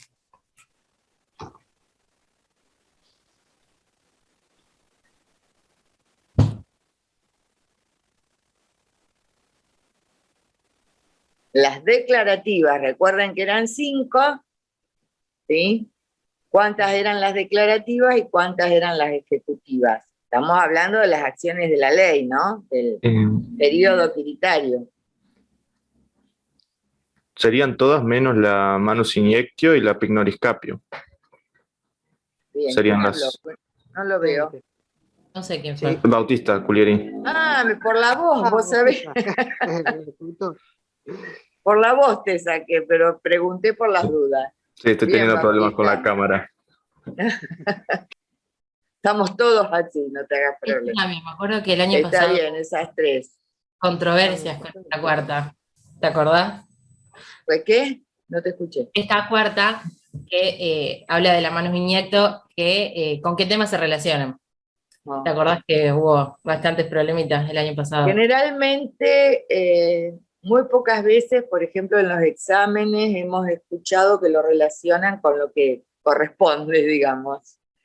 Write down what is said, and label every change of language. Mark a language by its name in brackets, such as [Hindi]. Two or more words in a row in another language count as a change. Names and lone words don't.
[Spanish] Las declarativas, recuerden que eran 5, ¿sí? ¿Cuántas eran las declarativas y cuántas eran las ejecutivas? Estamos hablando de las acciones de la ley, ¿no? Del periodo quiritario. Serían todas menos la [Latin] manus iniectio [Spanish] y la [Latin] pignoris capio. [Spanish] Bien, Serían ¿quién las... habló? No lo veo. No sé quién fue. Bautista, Culieri. Ah, por la voz, vos sabés. Por la voz te saqué, pero pregunté por las dudas. Sí, estoy Bien, teniendo problemas con Bautista. la cámara. Estamos todos así, no te hagas problema. Me acuerdo que el año Está pasado bien, esas 3. controversias con la cuarta. ¿Te acordás? ¿Pues qué? No te escuché. Esta cuarta que habla de la [Latin] manus iniecto, [Spanish] que ¿con qué temas se relacionan? No. ¿Te acordás que hubo bastantes problemitas el año pasado? Generalmente, muy pocas veces, por ejemplo, en los exámenes hemos escuchado que lo relacionan con lo que corresponde, digamos.